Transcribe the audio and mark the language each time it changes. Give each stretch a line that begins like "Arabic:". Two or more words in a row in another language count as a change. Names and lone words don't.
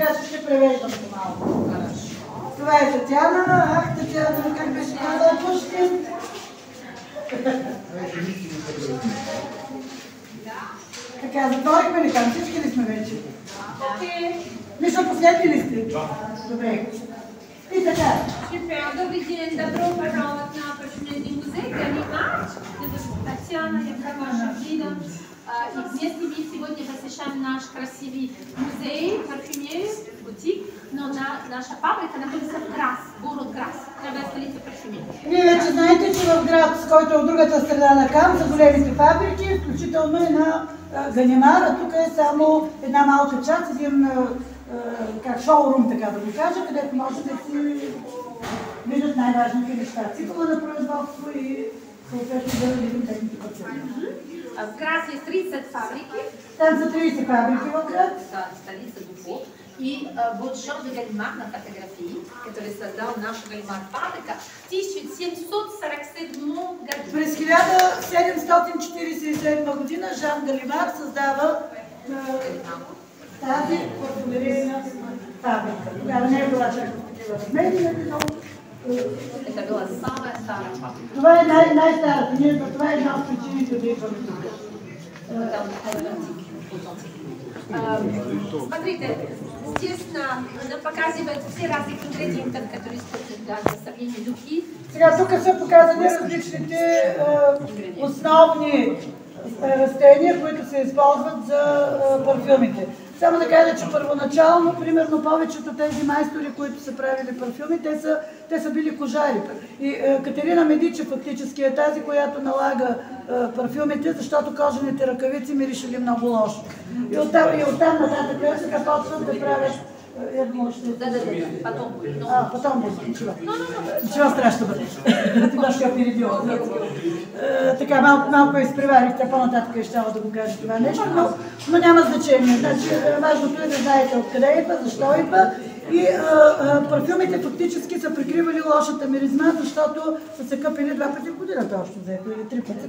Bulgarian: Ще превеждам се малко. Това е Татяна. Ах, Татяна, как беше казала Пушкин? Така, затворихме ли там? Всички ли сме вече? Мисля, последни ли сте? Добре. И така.
Russian: Добрый день, добро пожаловать на парфюмерный музей Галимат. Это Татьяна, я ваша гида. И вместе мы сегодня посещаем наш красивый музей, парфюмерии, бутик, но наша фабрика находится в Грас, город Грас,
Bulgarian: това е столица
Russian: парфюмерии.
Bulgarian: Вие вече знаете, че в Град, с който е от другата страна на Кам, за големите фабрики, включително и на Ганимар, а тук е само една малка част, един шоурум, така да го кажа, където може да си виждат най-важните неща. Цикъла на производство и съответно да видим техните парфюми.
Russian: В Грас есть 30 фабрики.
Bulgarian: Там са 30 фабрики в Град. Да, столица Буфо.
Russian: И вот Жорж Галимар на фотографии, который создал наша Галимар фабрика в 1747 году.
Bulgarian: През 1747 година Жан Галимар създава тази парфюмерийна фабрика. Тогава не е била чак в такива размери, но...
Russian: Это была самая старая фабрика.
Bulgarian: Това е най-старата. Това е една от причините да идваме тук.
Russian: Смотрите, здесь нам показывают все разные ингредиенты, которые используют для сравнения духи.
Bulgarian: Сега тук са показани различните основни растения, които се използват за парфюмите. Само да кажа, че първоначално, примерно, повечето тези майстори, които са правили парфюми, те са били кожари. И Катерина Медичи фактически е тази, която налага парфюмите, защото кожените ръкавици миришели много лошо. И оттам нататък сега почват да правят...
Russian: Потом буде. Ничего страшного. Немножко опередила.
Bulgarian: Така, малко изпреварихте, по-нататък ще да го кажа това нещо, но няма значение. Значи, важното е да знаете откъде идва, защо идва. И парфюмите фактически са прикривали лошата миризма, защото са се къпили 2 пъти в годината общо взето, или 3 пъти.